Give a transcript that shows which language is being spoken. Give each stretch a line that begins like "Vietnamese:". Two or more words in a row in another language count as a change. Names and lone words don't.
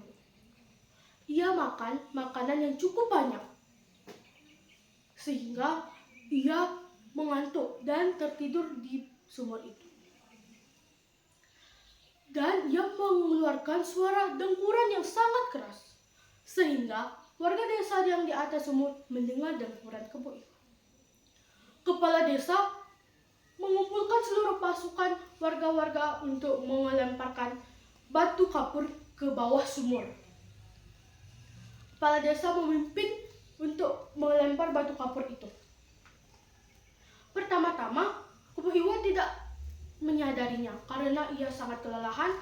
Indonesian: Ia makan makanan yang cukup banyak, sehingga ia mengantuk dan tertidur di sumur itu. Dan ia mengeluarkan suara dengkuran yang sangat keras, sehingga warga desa yang di atas sumur mendengar dengkuran Kebo Iwa. Kepala desa mengumpulkan seluruh pasukan warga-warga untuk melemparkan batu kapur ke bawah sumur. Kepala desa memimpin untuk melempar batu kapur itu. Pertama-tama, Kebo Iwa tidak menyadarinya karena ia sangat kelelahan.